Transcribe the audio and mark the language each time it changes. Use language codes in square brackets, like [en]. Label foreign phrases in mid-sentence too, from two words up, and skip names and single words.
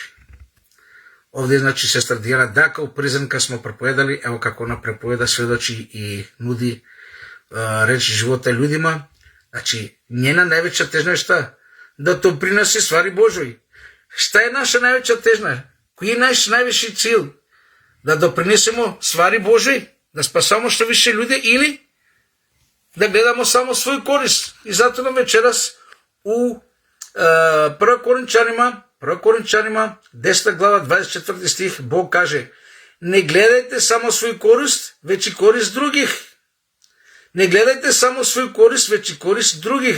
[sr] Ovdje je znači sestra Dijana Daka u prizem kad smo propovedali, evo kako ona prepoveda, svedoči i nudi reči života ljudima. Znači, njena najveća težnja je šta? Da doprinosi stvari Božoj. Šta je naša najveća težnja? Koji je naš najviši cilj? Da doprinesemo stvari Božoj? Da spasamo što više ljude ili да гледamo само свој корист. [mk] И затоа на вечерас у 1 Коринчанима 10 глава 24 стих Бог каже: не гледајте само свој корист, веќе корист других. Не гледајте само свој корист, веќе корист других.